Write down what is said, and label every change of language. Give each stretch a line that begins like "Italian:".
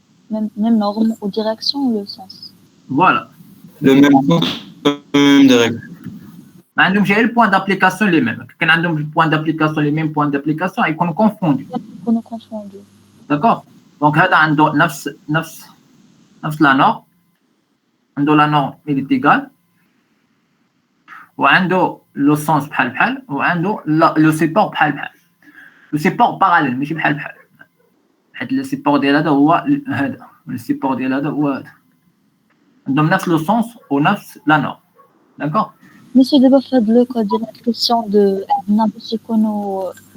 French: même norme ou direction ou le sens. Voilà. Le même point, même direct.
Arabic: ما عندهمش غير البوان دابليكاسيون لي ميم، كان عندهم البوان دابليكاسيون لي ميم بوان دابليكاسيون يكونوا كونفوندي. يكونوا confondus. داكور؟ دونك هذا عنده نفس لا نورم، عنده لا نورم اللي ايكال، وعنده لو سونس بحال وعنده لو سيبور بحال. لو سيبور باراليل ماشي بحال حيت لو سيبور ديال هذا هو هذا، السيبور ديال هذا هو هذا، عندهم نفس لو سونس ونفس لا نورم. داكور؟
French: Monsieur, d'abord, faites le code de l'inscription de n'importe quoi nos